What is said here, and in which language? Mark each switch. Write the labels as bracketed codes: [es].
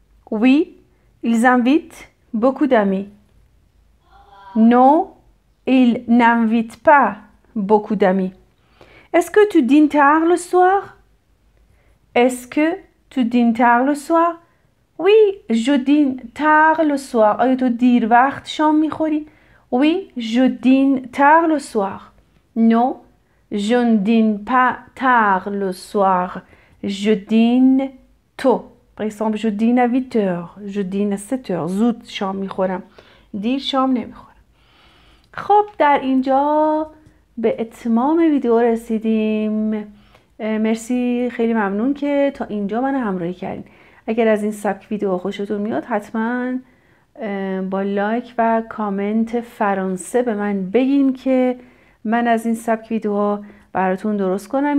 [fr] Oui, ils invitent beaucoup d'amis. Non, ils n'invitent pas beaucoup d'amis. Est-ce que tu dînes tard le soir? Est-ce que tu dînes tard le soir? Oui, je dîne tard le soir. [fa] آیا تو دیر وقت شام میخوری؟ [fr] Oui, je dîne tard le soir. Non, je ne dîne pas tard le soir. Je dîne tôt. Par exemple, je dîne à 8 heures. Je dîne à 7 heures. [fa] زود شام میخورم. دیر شام نمیخورم. خب در اینجا به اتمام ویدیو رسیدیم. مرسی، خیلی ممنون که تا اینجا من همراهی کردین. اگر از این سبک ویدیو خوشتون میاد حتما با لایک و کامنت فرانسه به من بگین که من از این سبک ویدیوها براتون درست کنم.